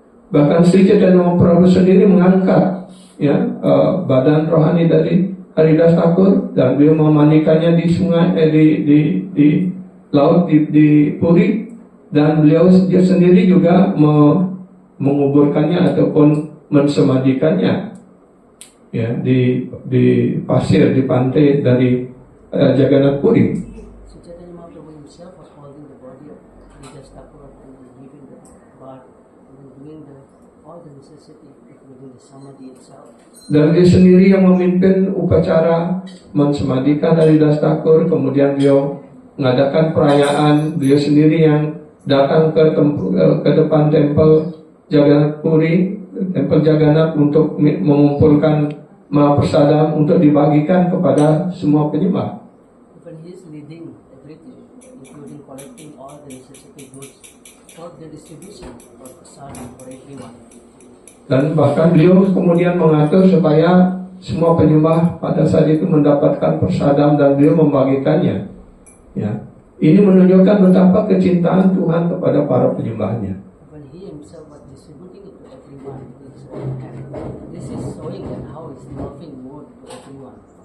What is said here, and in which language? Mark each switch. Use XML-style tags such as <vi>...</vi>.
<id>Bahkan Sri Chaitanya Mahaprabhu sendiri mengangkat ya badan rohani dari Haridas Thakur dan beliau memandikannya di sungai di laut di Puri, dan beliau dia sendiri juga menguburkannya ataupun mensemadikannya ya di pasir di pantai dari Jagannath Puri.</id> <en>Sri Chaitanya Mahaprabhu himself was holding the body of Haridas Thakur and giving the bath and doing all the necessity, including the samadhi itself.</en> <id>Dan dia sendiri yang memimpin upacara mensemadikan Haridas Thakur. Kemudian beliau mengadakan perayaan. Beliau sendiri yang datang ke depan tempel Jagannath Puri, tempel Jagannath, untuk mengumpulkan Mahaprasadam untuk dibagikan kepada semua penyembah.</id> <en>Even he is leading everything, including collecting all the necessity goods for the distribution for prasadam for everyone.</en> <id>Dan bahkan beliau kemudian mengatur supaya semua penyembah pada saat itu mendapatkan prasadam dan beliau membagikannya. Ya, ini menunjukkan betapa kecintaan Tuhan kepada para penyembahnya.</id> <en>When he himself was distributing it to everyone, this is showing that how he's loving more to everyone.</en>